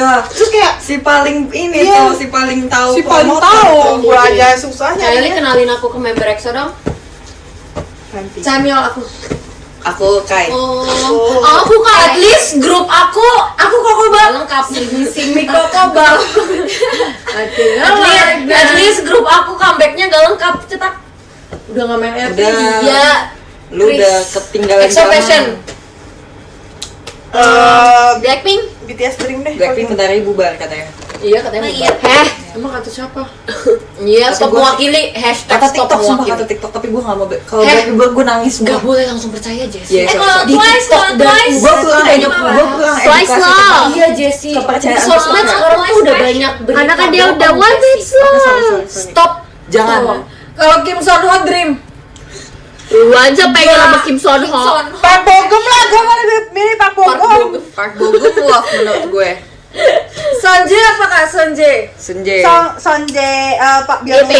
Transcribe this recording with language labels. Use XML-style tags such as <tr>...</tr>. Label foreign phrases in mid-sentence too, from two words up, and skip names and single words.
<id>iya, terus kayak si paling ini Iya. tuh, si paling tahu. Si paling promotor tahu, tuh. gue aja susahnya. Kylie kenalin aku ke member EXO dong. Camil aku. Aku Kai. Oh, aku kan.</id> <en>At least</en> <id>grup aku Koko Bal. Lengkap Simi Koko Bal.</id> <en>at least</en> <id>grup aku comebacknya gak lengkap, cetak. Udah nggak main RT. Udah. Iya. Lu udah ketinggalan EXO zaman. Passion. Blackpink. BTS Dream deh. Blackpink bentar lagi bubar katanya. Iya katanya. Iya. Emang kata siapa? Iya, Tapi stop gua- mewakili hashtag Kata stop TikTok sumpah, mewakili. kata TikTok, tapi gue gak mau. Kalau Blackpink gue nangis. Gak boleh langsung percaya Jess. Iya, kalau di Twice, kalau Twice. Gue kurang Twice edukasi lah. tentang Iya Jessie. kepercayaan Sosmed sosmed. sekarang tuh udah banyak berita. Karena kan dia bohong, udah one Jessie.</id> <en>hit song.</en> <id>Sorry. Stop. Jangan. Kalau Kim Son Ho Dream. Lu aja pengen sama Kim Son Ho. Pak Bogum lah, gue mau milih Pak Bogum. Park Bogum love menurut gue. Sonje apa Kak Sonje? Senje. Sonje, Pak Dia bilang</id>